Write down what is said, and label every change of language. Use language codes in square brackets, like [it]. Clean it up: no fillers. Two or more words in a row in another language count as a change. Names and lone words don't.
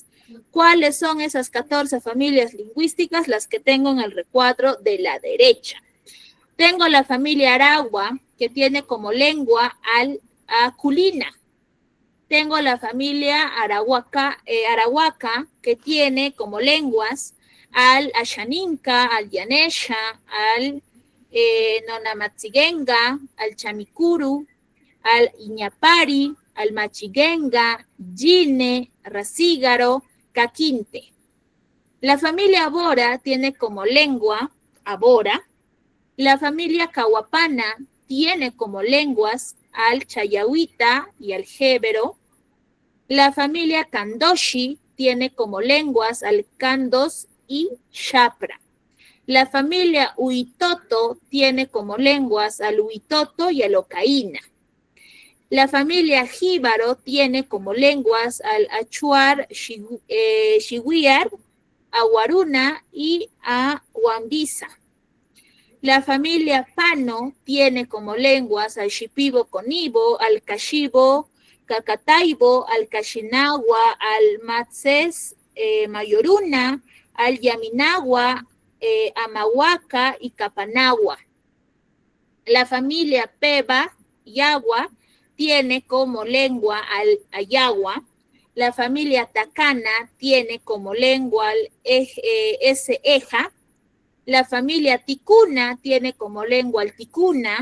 [es] ¿Cuáles son esas 14 familias lingüísticas? Las que tengo en el recuadro de la derecha. Tengo la familia Aragua, que tiene como lengua al Culina. Tengo la familia Arahuaca, que tiene como lenguas al Ashaninka, al Yanesha, al Nonamatzigenga, al Chamicuru, al Iñapari, al Machiguenga, Yine, Racígaro, Caquinte. La familia Abora tiene como lengua Abora. La familia Cahuapana tiene como lenguas al Chayahuita y al Jébero. La familia Kandoshi tiene como lenguas al Kandos y Shapra. La familia Huitoto tiene como lenguas al Huitoto y al Ocaína. La familia Jíbaro tiene como lenguas al Achuar, Shiwiar, a Guaruna y a Huambiza. La familia Pano tiene como lenguas al Shipibo Conibo, al Kashibo, Cacataibo, al Kashinagua, al Matzes Mayoruna, al Yaminagua, Amahuaca y Capanagua. La familia Peba, Yagua, tiene como lengua al Ayagua. La familia Tacana tiene como lengua al Eja. La familia Ticuna tiene como lengua al Ticuna.